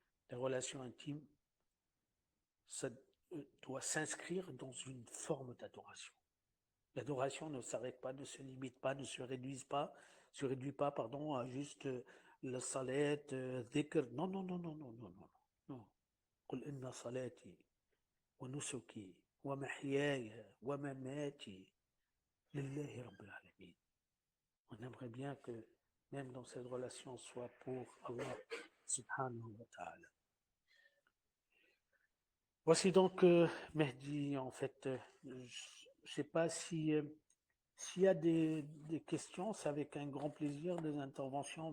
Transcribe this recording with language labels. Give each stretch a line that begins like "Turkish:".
French: Les relations intimes, ça doit s'inscrire dans une forme d'adoration. L'adoration ne s'arrête pas, ne se limite pas, ne se réduit pas, pardon, à juste la salat, dhikr. Non, non, non, non, non, non, non, non.
Arabic: قل إن صلاتي ونسكي ومحياي ومماتي لله رب العالمين.
French: On aimerait bien que même dans cette relation soit pour Allah
Arabic: subhanahu wa ta'ala.
French: Voici donc Mehdi, en fait, je ne sais pas si s'il y a des questions, c'est avec un grand plaisir, des interventions.